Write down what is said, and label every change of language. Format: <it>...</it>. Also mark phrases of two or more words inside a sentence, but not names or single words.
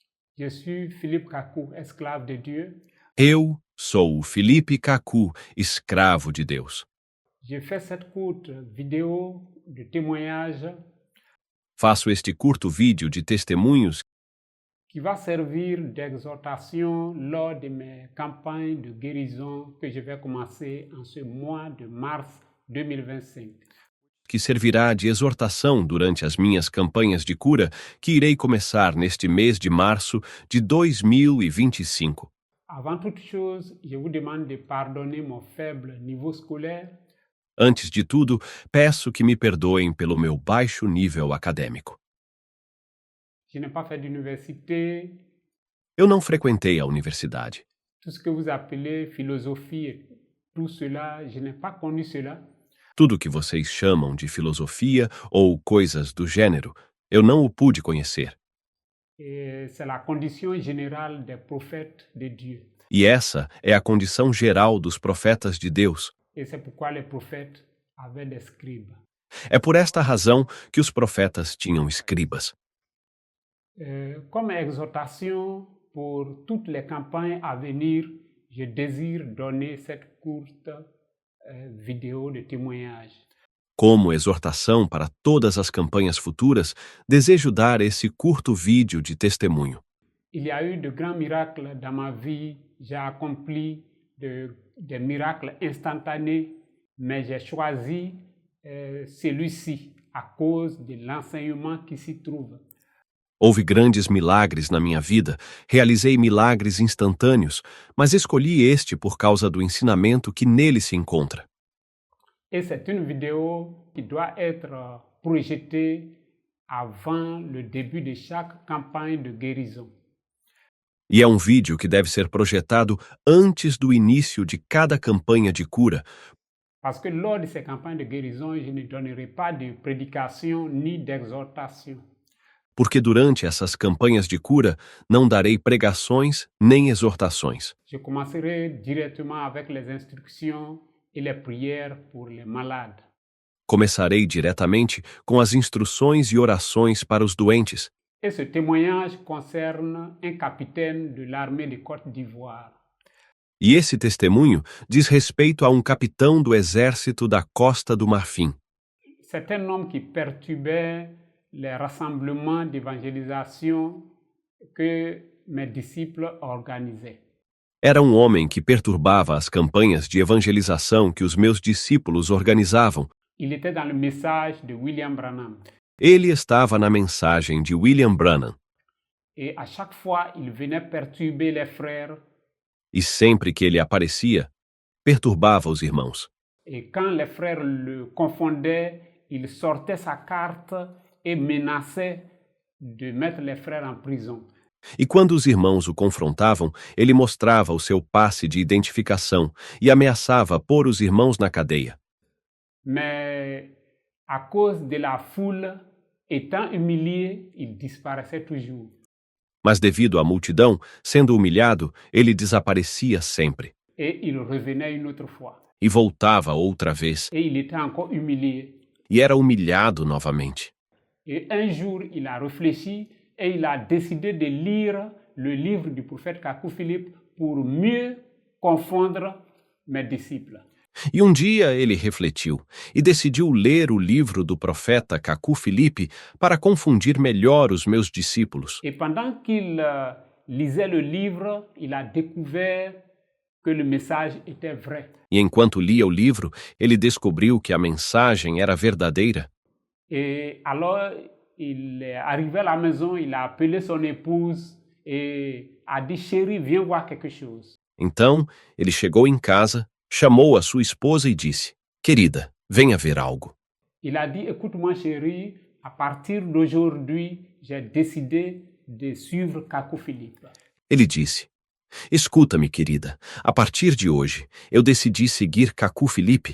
<fr>Je suis Philippe Kakou, esclave de Dieu.</fr> <pt>Eu sou o Felipe Kaku, escravo de Deus.</pt> <fr>J'ai fait cette courte vidéo de témoignage</fr> <pt>Faço este curto vídeo de testemunhos</pt> <fr>qui va servir d'exhortation lors de mes campagnes de guérison que je vais commencer en ce mois de mars 2025.</fr> <pt>que servirá de exortação durante as minhas campanhas de cura que irei começar neste mês de março de 2025.</pt> <fr>Avant toute chose, je vous demande de pardonner mon faible niveau scolaire.</fr> <pt>Antes de tudo, peço que me perdoem pelo meu baixo nível acadêmico.</pt> <fr>Je n'ai pas fait d'université.</fr> <pt>Eu não frequentei a universidade.</pt> <fr>Tout ce que vous appelez philosophie, tout cela, je n'ai pas connu cela.</fr> <pt>Tudo que vocês chamam de filosofia ou coisas do gênero, eu não o pude conhecer.</pt> <fr>Et c'est la condition générale des prophètes de Dieu.</fr> <pt>E essa é a condição geral dos profetas de Deus.</pt> <fr>Et c'est pourquoi les prophètes avaient des scribes.</fr> <pt>É por esta razão que os profetas tinham escribas.</pt> <fr>Comme exhortation pour toutes les campagnes à venir, je désire donner cette courte vidéo de témoignage.</fr> <pt>Como exortação para todas as campanhas futuras, desejo dar esse curto vídeo de testemunho.</pt> <fr>Il y a eu de grands miracles dans ma vie. J'ai accompli des miracles instantanés, mais j'ai choisi celui-ci à cause de l'enseignement qui s'y trouve.</fr> <pt>Houve grandes milagres na minha vida, realizei milagres instantâneos, mas escolhi este por causa do ensinamento que nele se encontra.</pt> <fr>Et c'est une vidéo qui doit être projetée avant le début de chaque campagne de guérison.</fr> <pt>E é um vídeo que deve ser projetado antes do início de cada campanha de cura,</pt> <fr>Parce que lors de ces campagnes de guérison, je ne donnerai pas de prédication ni d'exhortation.</fr> <pt>porque durante essas campanhas de cura não darei pregações nem exortações.</pt> <fr>Je commencerai directement avec les instructions et les prières pour les malades.</fr> <pt>Começarei diretamente com as instruções e orações para os doentes.</pt> <fr>Et ce témoignage concerne un capitaine de l'armée de Côte d'Ivoire.</fr> <pt>E esse testemunho diz respeito a um capitão do exército da Costa do Marfim.</pt> <fr>C'est un homme qui perturbait les rassemblements d'évangélisation que mes disciples organisaient.</fr> <pt>Era um homem que perturbava as campanhas de evangelização que os meus discípulos organizavam.</pt> <fr>Il était dans le message de William Branham.</fr> <pt>Ele estava na mensagem de William Branham.</pt> <fr>Et à chaque fois, il venait perturber les frères.</fr> <pt>E sempre que ele aparecia, perturbava os irmãos.</pt> <fr>Et quand les frères le confondaient, il sortait sa carte et menaçait de mettre les frères en prison.</fr> <pt>E quando os irmãos o confrontavam, ele mostrava o seu passe de identificação e ameaçava pôr os irmãos na cadeia.</pt> <fr>Mais à cause de la foule, étant humilié, il disparaissait toujours.</fr> <pt>Mas devido à multidão, sendo humilhado, ele desaparecia sempre.</pt> <fr>Et il revenait une autre fois.</fr> <pt>E voltava outra vez.</pt> <fr>Et il était encore humilié.</fr> <pt>E era humilhado novamente.</pt> <fr>Et un jour, il a réfléchi et il a décidé de lire le livre du prophète Kakou Philippe pour mieux confondre mes disciples.</fr> <pt>E um dia ele refletiu e decidiu ler o livro do profeta Kaku Filipe para confundir melhor os meus discípulos.</pt> <fr>Et pendant qu'il lisait le livre, il a découvert que le message était vrai.</fr> <pt>E enquanto lia o livro, ele descobriu que a mensagem era verdadeira.</pt> <fr>Et alors, il est arrivé à la maison, il a appelé son épouse et a dit, chérie, viens voir quelque chose.</fr> <pt>Então, ele chegou em casa, chamou a sua esposa e disse, querida, venha ver algo.</pt> <fr>Il a dit, écoute-moi chérie, à partir d'aujourd'hui, j'ai décidé de suivre Kakou Philippe.</fr> <pt>Ele disse, escuta-me querida, a partir de hoje, eu decidi seguir Kaku Filipe.</pt>